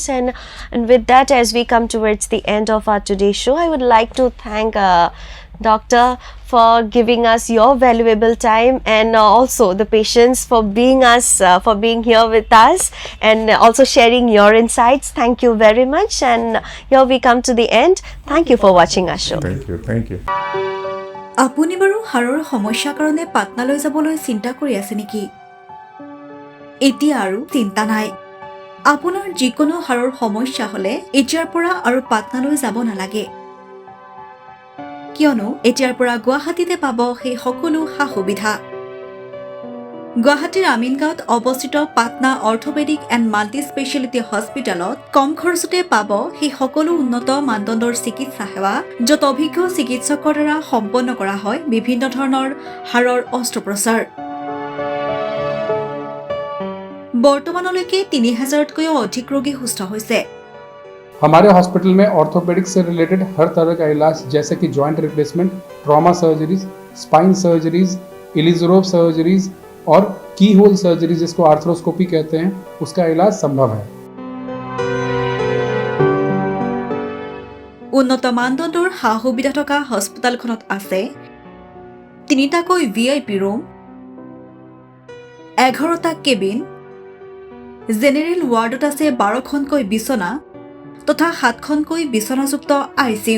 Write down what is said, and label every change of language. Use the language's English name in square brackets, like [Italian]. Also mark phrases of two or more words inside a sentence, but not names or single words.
[English] And with that, as we come towards the end of our today's show, I would like to thank Doctor for giving us your valuable time, and also the patients for being here with us and also sharing your insights. Thank you very much. And here we come to the end. Thank you for watching our show. Thank you. [Assamese] আপুনি বাৰু হাড়ৰ সমস্যাৰ কাৰণে পাটনালৈ যাবলৈ চিন্তা কৰি আছে নেকি? এতিয়া আৰু চিন্তা নাই। আপোনাৰ যিকোনো হাড়ৰ সমস্যা হলে এতিয়াৰ পৰা আৰু পাটনালৈ যাব নালাগে, কিয়নো এতিয়াৰ পৰা গুৱাহাটীতে পাব সেই সকলো সা-সুবিধা। গুৱাহাটীৰ আমিনগাঁৱত অৱস্থিত পাটনা অৰ্থপেডিক এণ্ড মাল্টি স্পেচিয়েলিটি হস্পিটেলত কম খৰচতে পাব সেই সকলো উন্নত মানদণ্ডৰ চিকিৎসা সেৱা, য'ত অভিজ্ঞ চিকিৎসকৰ দ্বাৰা সম্পন্ন কৰা হয় বিভিন্ন ধৰণৰ হাড়ৰ অস্ত্ৰোপচাৰ। বৰ্তমানলৈকে 3000তকৈও অধিক ৰোগী সুস্থ হৈছে। [Hindi] हमारे हॉस्पिटल में ऑर्थोपेडिक से रिलेटेड हर तरह का इलाज, जैसे कि [English] joint replacement, trauma surgeries, spine surgeries, Ilizarov surgeries [Hindi] और [English] keyhole surgeries, [Hindi] जिसको आर्थ्रोस्कोपी कहते हैं, उसका इलाज संभव है। [Assamese] উন্নত মানদণ্ডৰ সা-সুবিধা থকা হস্পিটেলখনত আছে 3টাকৈ VIP ৰুম, 11টা কেবিন, জেনেৰেল ৱাৰ্ডত আছে 12খনকৈ বিছনা তথা 7খনকৈ বিছনাযুক্ত ICU।